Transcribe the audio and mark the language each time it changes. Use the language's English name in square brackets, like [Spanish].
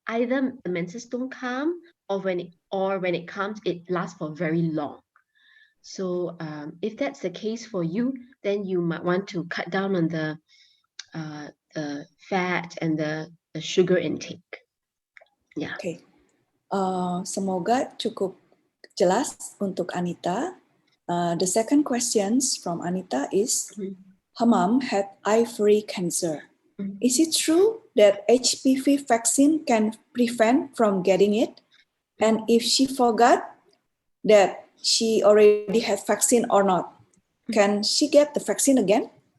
[English] Either the menses don't come, or when it comes, it lasts for very long. So if that's the case for you, then you might want to cut down on the fat and the sugar intake. Yeah. Okay. [Indonesian] Semoga cukup jelas untuk Anita. [English] The second questions from Anita is, her mom had ovary cancer. Is it true that HPV vaccine can prevent from getting it? And if she forgot that she already had vaccine or not, can she get the vaccine again?